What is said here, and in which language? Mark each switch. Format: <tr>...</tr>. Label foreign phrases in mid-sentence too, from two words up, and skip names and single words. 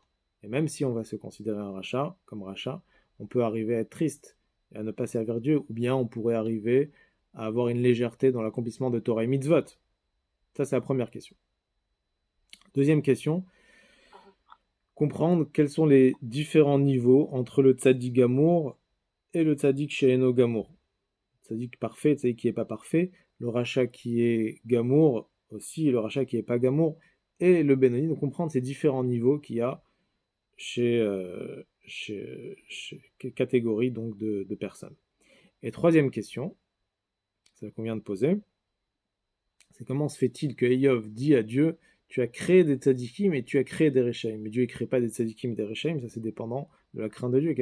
<fr>Et même si on va se considérer un rachat, comme rachat, on peut arriver à être triste et à ne pas servir Dieu, ou bien on pourrait arriver à avoir une légèreté dans l'accomplissement de Torah et Mitzvot. Ça, c'est la première question. Deuxième question, comprendre quels sont les différents niveaux entre le</fr> <he>צדיק גמור</he> <fr>et le</fr> <he>צדיק שאינו גמור.</he> <fr>Tzaddik parfait, tzaddik qui n'est pas parfait, le rachat qui est gamour aussi, le rachat qui n'est pas gamour, et le Benoni, donc comprendre ces différents niveaux qu'il y a chez catégorie donc de personnes. Et troisième question, celle qu'on vient de poser, c'est comment se fait-il que Eyov dit à Dieu, tu as créé des tzadikim et tu as créé des reshaim, mais Dieu ne crée pas des tzadikim et des reshaim, ça c'est dépendant de la crainte de Dieu.</fr>